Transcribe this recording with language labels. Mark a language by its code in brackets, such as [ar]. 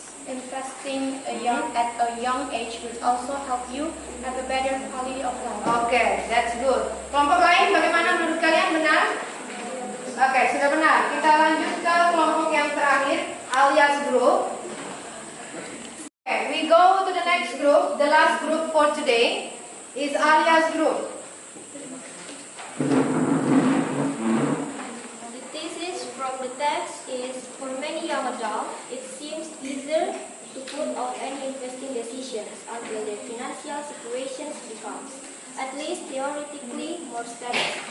[en] Investing at a young age will also help you have a better quality of life. okay, that's good. [id] Kelompok lain bagaimana menurut kalian, benar? Oke, sudah benar. Kita lanjut ke kelompok yang terakhir, alias group. [en] Okay, we go to the next group. The last group for today is alias group. The thesis from the text is, for many young adults, it seems easier to put off any investing decisions until their financial situations becomes, at least theoretically, more stable.